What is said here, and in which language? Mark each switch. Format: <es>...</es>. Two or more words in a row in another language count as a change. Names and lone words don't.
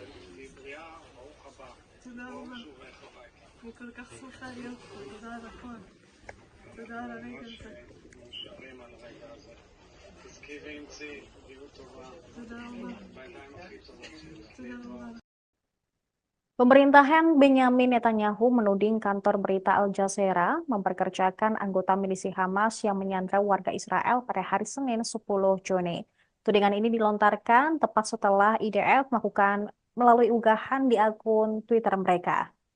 <he>תהיי בריאה, ברוך הבא. תודה ברוך רבה. שובך הביתה. אני כל כך שמחה להיות פה, תודה על הכל. תודה על הרגע הזה. מאושרים על הרגע הזה. תזכי ואמצי, בריאות טובה, תודה רבה. בעיניים הכי טובות שלך. תודה רבה.</he> <id>Pemerintahan Benyamin Netanyahu menuding kantor berita Al Jazeera memperkerjakan anggota milisi Hamas yang menyandra warga Israel pada hari Senin 10 Juni. Tudingan ini dilontarkan tepat setelah IDF melakukan melalui unggahan di akun Twitter mereka.</id>